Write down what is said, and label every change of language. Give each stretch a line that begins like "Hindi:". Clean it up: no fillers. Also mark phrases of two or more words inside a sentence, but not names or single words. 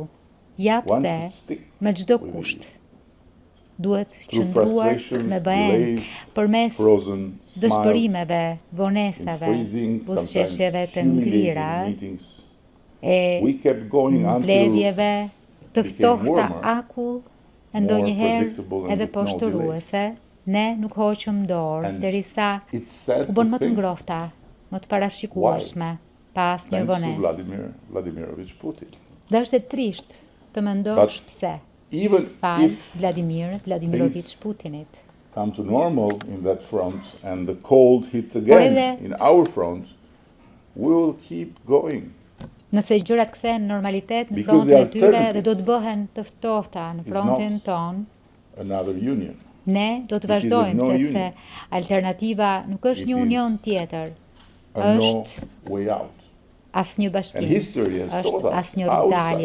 Albanian: Ja pse, me çdo kusht, duhet qëndruar me BE-n përmes dëshpërimeve, vonesave, buzëqeshjeve të nglira, e mbledhjeve të ftohta akull, e ndonjëherë edhe poshtëruese, ne nuk hoqëm dorë derisa u bën më të ngrohta, më të parashikueshme pas një vonesë. Dhe është e trisht të mendosh pse. Fal Vladimir Vladimirovich Putinit.
English: Come to normal in that front and the cold hits again in our front, we will keep going.
Albanian: Nëse gjërat kthehen në normalitet në frontin e tyre dhe do të bëhen të ftohta në frontin ton, ne do të vazhdojmë sepse alternativa nuk është një union tjetër, është asnjë bashkim, është asnjë rrugdalje.